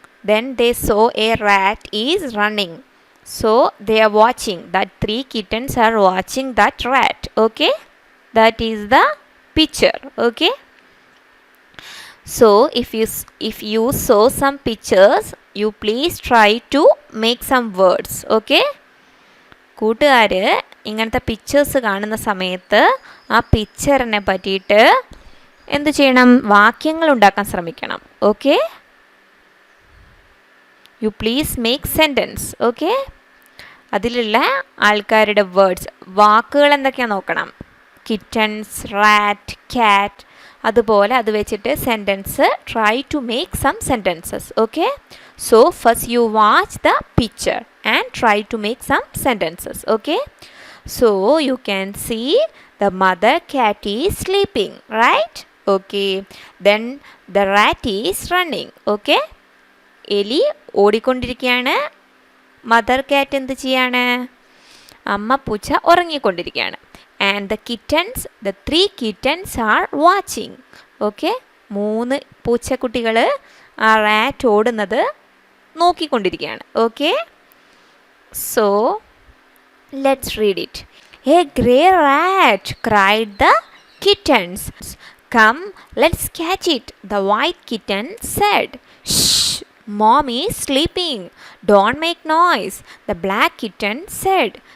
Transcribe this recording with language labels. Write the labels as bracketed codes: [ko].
[en] Then they saw a rat is running. So they are watching. That 3 kittens are watching that rat. Okay? That is the picture. Okay? So if you saw some pictures, you please try to make some words. Okay? [ml] കൂട്ടുകാർ ഇങ്ങനത്തെ pictures കാണുന്ന സമയത്ത് ആ പിക്ചറിനെ പറ്റിയിട്ട് എന്ത് ചെയ്യണം? വാക്യങ്ങൾ ഉണ്ടാക്കാൻ ശ്രമിക്കണം. Okay? [en] You please make sentence. Okay? [ml] അതിലുള്ള ആൾക്കാരുടെ വേർഡ്സ്, വാക്കുകൾ എന്തൊക്കെയാണ് നോക്കണം. കിറ്റൻസ്, റാറ്റ്, ക്യാറ്റ്, അതുപോലെ അത് വെച്ചിട്ട് sentence [en] Try to make some sentences. [ml] Okay? [en] So first you watch the picture and try to make some sentences. Okay? So you can see the mother cat is sleeping, right? Okay. Then the rat is running. Okay? [ml] എലി ഓടിക്കൊണ്ടിരിക്കുകയാണ്. Mother കാറ്റ് എന്ത് ചെയ്യാണ്? അമ്മ പൂച്ച ഉറങ്ങിക്കൊണ്ടിരിക്കുകയാണ്. [en] And the kittens, the 3 kittens are watching. Okay? [ml] 3 പൂച്ചക്കുട്ടികൾ ആ rat ഓടുന്നത് നോക്കിക്കൊണ്ടിരിക്കുകയാണ്. Okay? [en] So let's read it. A grey rat, cried the kittens. Come, let's catch it, the white kitten said. Shh, mommy is sleeping. Don't make noise, the black kitten said.